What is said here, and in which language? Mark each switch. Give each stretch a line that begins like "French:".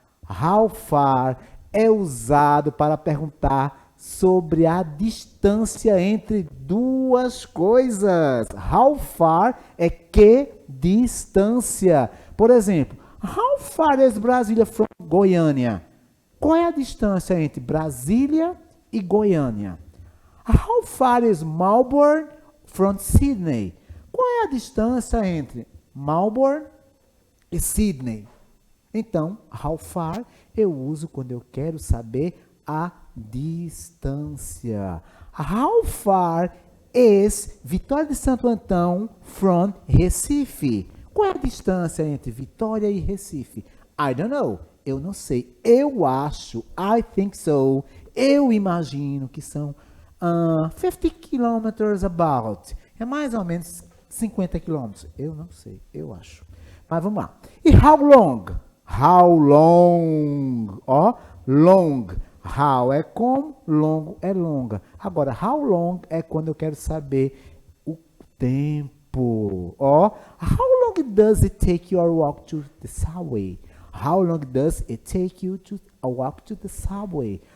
Portuguese: How far é usado para perguntar sobre a distância entre duas coisas. How far é que distância. Por exemplo,
English: how far is Brasília from Goiânia?
Portuguese: Qual é a distância entre Brasília e Goiânia?
English: How far is Melbourne from Sydney?
Portuguese: Qual é a distância entre Melbourne e Sydney? Então, how far eu uso quando eu quero saber a distância.
English: How far is Vitória de Santo Antão from Recife?
Portuguese: Qual é a distância entre Vitória e Recife?
English: I don't know.
Portuguese: Eu não sei. Eu acho.
English: I think so.
Portuguese: Eu imagino que são 50
English: kilometers about.
Portuguese: É mais ou menos 50 quilômetros. Eu não sei. Eu acho. Mas vamos lá. E how long?
English: How long? Ó, long.
Portuguese: How é como, longo é longa. Agora, how long é quando eu quero saber o tempo.
English: Ó, how long does it take you to walk to the subway? How long does it take you to walk to the subway?